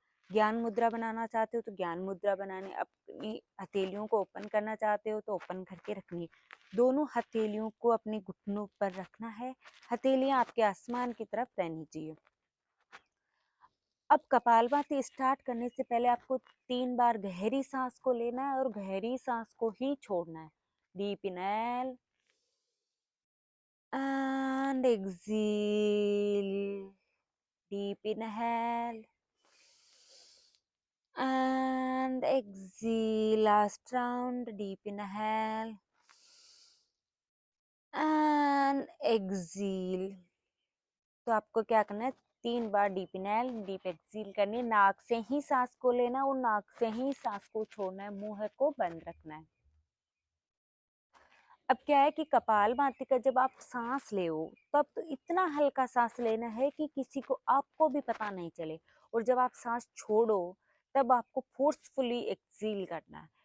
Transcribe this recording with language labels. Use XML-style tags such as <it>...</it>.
<hi>ज्ञान मुद्रा बनाना चाहते हो तो ज्ञान मुद्रा बनानी, अपनी हथेलियों को ओपन करना चाहते हो तो ओपन करके रखनी है। दोनों हथेलियों को अपने घुटनों पर रखना है, हथेलियां आपके आसमान की तरफ रहनी चाहिए। अब कपालभाति स्टार्ट करने से पहले आपको 3 बार गहरी सांस को लेना है और गहरी सांस को ही छोड़ना है।</hi> <en>deep inhale and exhale, deep inhale and exhale. Last round, deep inhale and exhale.</en> <hi>तो आपको क्या करना है, 3 बार डीप इनहेल डीप एक्सहेल करनी है। नाक से ही सांस को लेना और नाक से ही सांस को छोड़ना है, मुंह को बंद रखना है। अब क्या है कि कपालभाति का जब आप सांस ले तब तो इतना हल्का सांस लेना है कि किसी को आपको भी पता नहीं चले, और जब आप सांस छोड़ो तब आपको फोर्सफुली एक्सहेल करना है।</hi>